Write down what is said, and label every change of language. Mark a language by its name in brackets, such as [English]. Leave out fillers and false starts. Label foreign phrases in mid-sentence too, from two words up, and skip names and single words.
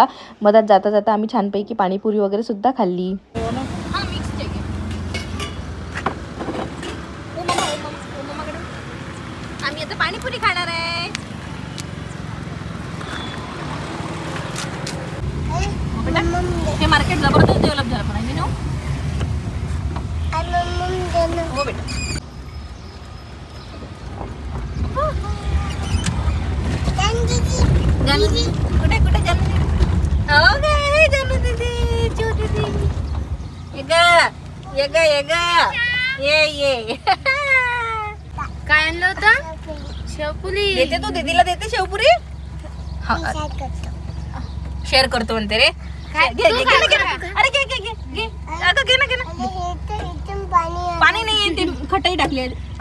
[Marathi] मधात जाता जाता आम्ही छानपैकी पाणीपुरी वगैरे सुद्धा खाल्ली. आम्ही आता पाणीपुरी खाणार आहे. हे मार्केट जबरदस्त डेव्हलप झालं पण आहे ना हो बेटा. जानू दीदी कुठे कुठे जानू दीदी हो गे जानू दीदी छोटी दीदी ये काय आणलं होतं? शेवपुरी. देते तू दीदीला देते शेवपुरी. शेअर करतो म्हणते रे. घे घे घे ना. अरे घे घे घे घे अगं घे ना पाणी नाही ते खटाई टाकली आहे.